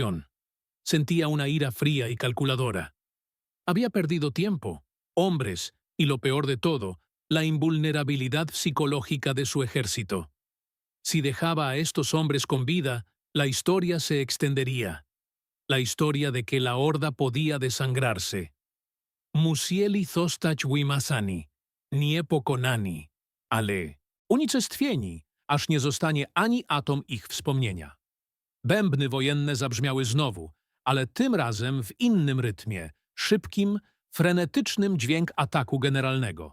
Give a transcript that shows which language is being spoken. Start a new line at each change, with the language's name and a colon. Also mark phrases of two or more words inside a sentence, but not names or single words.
Spanish: Sentía una ira fría y calculadora. Había perdido tiempo. hombres y, lo peor de todo, la invulnerabilidad psicológica de su ejército. Si dejaba a estos hombres con vida, la historia se extendería. La historia de que la horda podía desangrarse.
Polish: Musieli zostać wymazani, nie pokonani, ale unicestwieni, aż nie zostanie ani atom ich wspomnienia. Bębny wojenne zabrzmiały znowu, ale tym razem w innym rytmie, szybkim, frenetycznym dźwięk ataku generalnego.